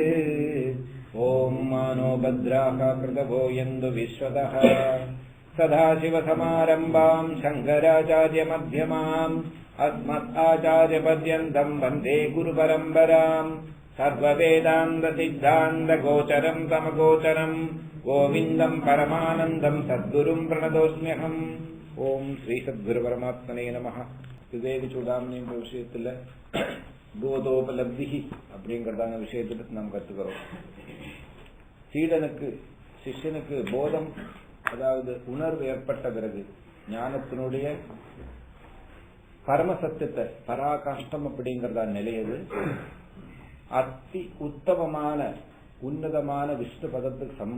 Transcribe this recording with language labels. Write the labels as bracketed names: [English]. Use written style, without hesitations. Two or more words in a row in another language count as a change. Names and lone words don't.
[Sanskrit] ॐ मानो भद्राः कृतवो यन्तु विश्वतः सदाशिवसमारम्भां शङ्कराचार्यमध्यमाम् अस्मदाचार्यपर्यन्तं वन्दे गुरुपरम्पराम्। सर्ववेदान्तसिद्धान्तगोचरं तमगोचरं गोविन्दं परमानन्दं सद्गुरुं प्रणतोऽस्म्यहम्। ओम श्री सद्गुरु परमात्मने नमः। [Tamil] विवेक चूडामणि விஷயத்துல போதோபலப்தி அப்படிங்கறதான விஷயத்துல நாம் கத்துக்கிறோம். சீடனுக்கு சிஷ்யனுக்கு போதம், அதாவது உணர்வு ஏற்பட்ட பிறகு ஞானத்தினுடைய பரம சத்தியத்தை பராகாஷ்டம் அப்படிங்கறதான நிலையது அதி உத்தமமான உன்னதமான விஷ்ணு பதத்துக்கு சமம்.